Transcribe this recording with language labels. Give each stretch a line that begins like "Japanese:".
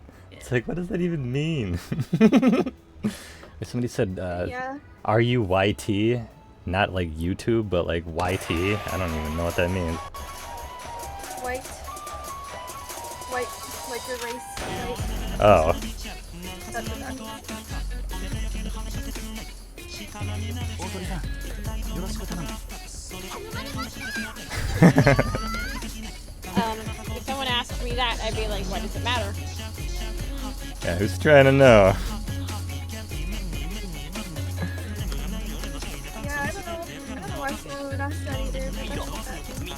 English: It's like, what does that even mean? Somebody said, Yeah. are you YT? Not like YouTube, but like YT? I don't even know what that means. White, like your race, right? Oh. That's what that means.
Japanese: 大鳥さんよろしく頼む
English: If someone asked me that, I'd be like, what does it matter? Yeah, who's trying to know? Yeah, I don't know why someone would ask that either, but that's what that means.